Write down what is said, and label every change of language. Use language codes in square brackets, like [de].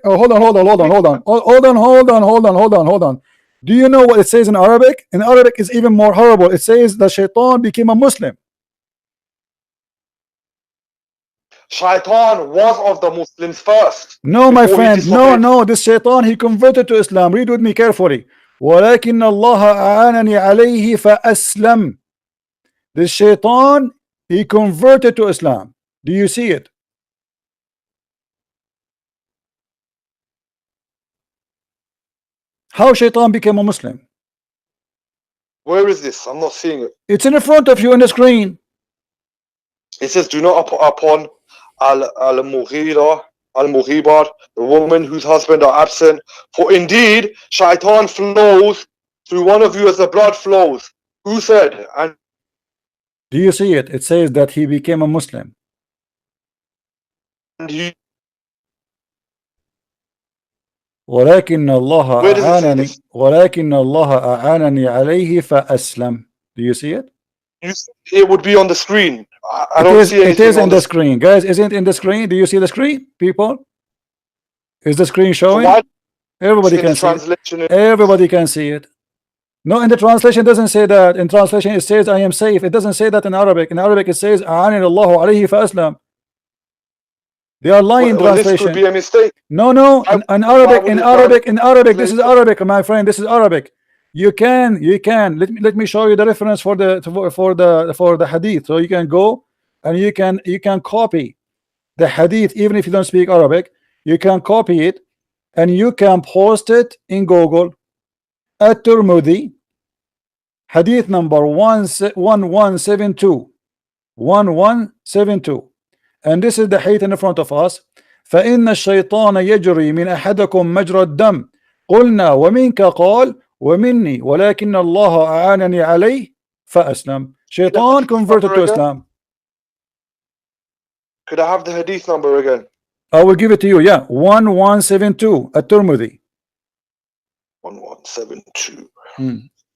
[en] Oh, hold on. Do you know what it says in Arabic? In Arabic, it's even more horrible. It says that shaitan became a Muslim. Shaitan was of the Muslims first. No, my friend. No. This shaitan, he converted to Islam. Read with me carefully. [ar] ولكن الله أعانني عليه فأسلم. [en] This shaitan, he converted to Islam. Do you see it? How shaitan became a Muslim? Where is this? I'm not seeing it. It's in front of you on the screen. It says, do not upon al-Mughibar, the woman whose husband are absent. For indeed, shaitan flows through one of you as the blood flows. Who said? And do you see it? It says that he became a Muslim. he, [ar] ولكن الله أعانني عليه فأسلم. [en] Do you see it? it would be on the screen. I don't see anything. It is on the screen, guys. Isn't it in the screen? Do you see the screen, people? Is the screen showing? Everybody can see it. Everybody can see it. No, in the translation it doesn't say that. In translation it says I am safe. It doesn't say that in Arabic. In Arabic it says [ar] أعانني الله عليه فأسلم. [en] They are lying translation. This could be a mistake. No. In Arabic. This is Arabic, my friend. This is Arabic. You can. Let me show you the reference for the hadith. So you can go and you can copy the hadith even if you don't speak Arabic. You can copy it and you can post it in Google. At-Tirmidhi, hadith number 1172. 1172. And this is the hadith in front of us. [ar] فإن الشيطان يجري من أحدكم مجرى الدم قلنا ومنك قال ومني ولكن الله أعانني عليه فأسلم. [en] Shaitan converted to Islam. Could I have the hadith number again? I will give it to you. Yeah, 1172 At-Tirmidhi. 1172.